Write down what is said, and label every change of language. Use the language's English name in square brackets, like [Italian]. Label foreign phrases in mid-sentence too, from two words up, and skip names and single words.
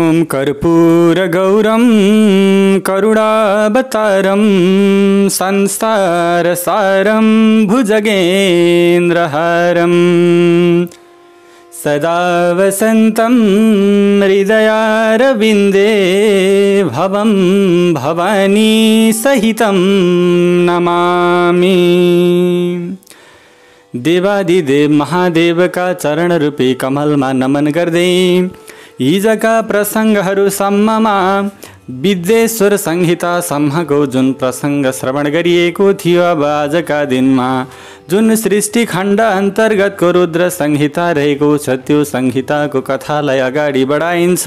[Sanskrit] कर्पूरगौरं करुणावतारं संसारसारं भुजगेन्द्रहारं सदा वसन्तं हृदयारविन्दे भवं भवानी सहितं नमामि। [Nepali] देवादिदेव महादेव का चरण रूपी कमलमा नमन गर्दै हिजका प्रसङ्गहरू सम्ममा विद्येश्वर संहिता सम्मको जुन प्रसङ्ग श्रवण गरिएको थियो, अब आजका दिनमा जुन सृष्टि खण्ड अन्तर्गतको रुद्र संहिता रहेको छ त्यो संहिताको कथालाई अगाडि बढाइन्छ।